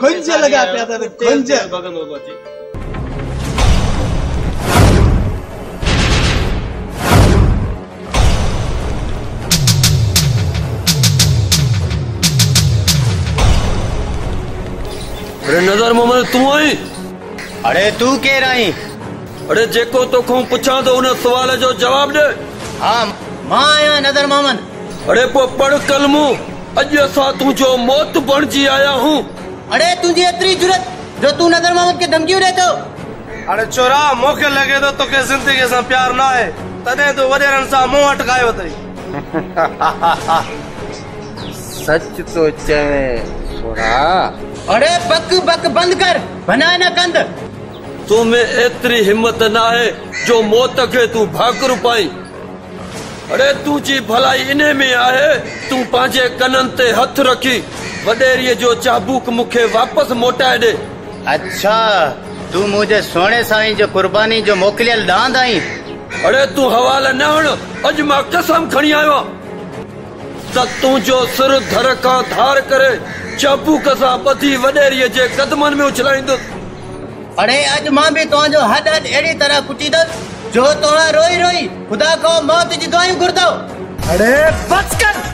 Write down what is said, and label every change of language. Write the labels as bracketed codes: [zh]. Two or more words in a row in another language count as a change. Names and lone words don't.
[sd] खुंज लॻा पिया त खुंज भॻंदो थो अचे। अरे नज़र मोहम्मद तू आई? अरे तू केर आई? अरे जेको तोखों पुछां तो उन सवाल जो जवाब दे। हाँ मां आया नज़र मोहम्मद। अरे पो पढ़ कलमू, अज असां तुझो मौत बणजी आया हूं। अरे तुझी एतरी जुरत जो तू नज़र मोहम्मद के धमकियूं ॾे थो? अरे चोरा, मूंखे लॻे थो तोखे ज़िंदगी सां प्यार न आहे, तॾहिं तूं वॾेरनि सां मुंहुं अटकायो अथई। सच तो चवे छोरा। अरे बक बक बंद कर, बना न कंद। तू में एतरी हिम्मत ना है जो मौत के तू भाकुर पाई। अरे तुझी भलाई इने में आहे, तू पांजे कनन ते हथ रखी वडेरीअ जो चाबुक मुखे वापस मोटाए दे। अच्छा तू मुझे सोने साईं जो कुर्बानी जो मोकलियल दांद आई। अरे तू हवाला न हण, अज मां कसम खणी आयो त तुझो सिर धर का धार करे चाबुक सां ॿधी वडेरीअ जे कदमनि में उछलाईंदुसि। अरे अज मां भी तुझो हद हद एड़ी तरह कुटीदस जो तोड़ा रोई रोई खुदा को मौत जी दुआयूं घुरदो। अरे बस कर।